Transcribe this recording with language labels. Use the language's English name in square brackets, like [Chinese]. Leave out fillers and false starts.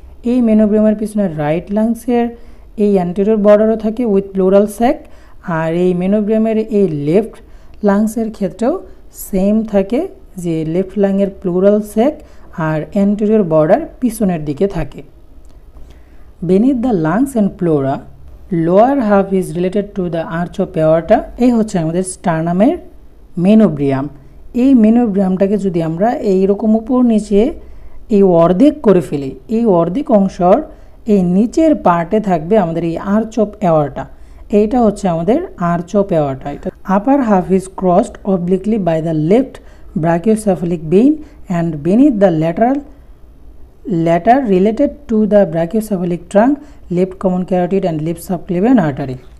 [Bangla] এই মেনোব্রিয়ামের পিছনে রাইট লাংসের এই অ্যান্টেরিয়র বর্ডারও থাকে উইথ প্লুরাল সেক্ট, আর এই মেনোব্রিয়ামের এই লেফট লাংসের ক্ষেত্রেও সেম থাকে, যে লেফট লাংয়ের প্লুরাল সেক্ট আর অ্যান্টেরিয়র বর্ডার পিছনের দিকে থাকে। [English] Beneath the lungs and pleura, lower half is related to the arch of aorta. [Bangla] এই হচ্ছে আমাদের স্টার্নামের মেনোব্রিয়াম। এই মেনোব্রিয়ামটাকে যদি আমরা এইরকম উপর নিচে এই অর্ধেক করে ফেলি, এই অর্ধেক অংশর এই নিচের পার্টে থাকবে আমাদের এই আর্চ অফ অ্যাওর্টা। [English] এইটা হচ্ছে আমাদের আর্চ অফ অ্যাওর্টা। এটা upper half is crossed obliquely by the left brachiocephalic vein and beneath the latter related to the brachiocephalic trunk, left common carotid and left subclavian artery.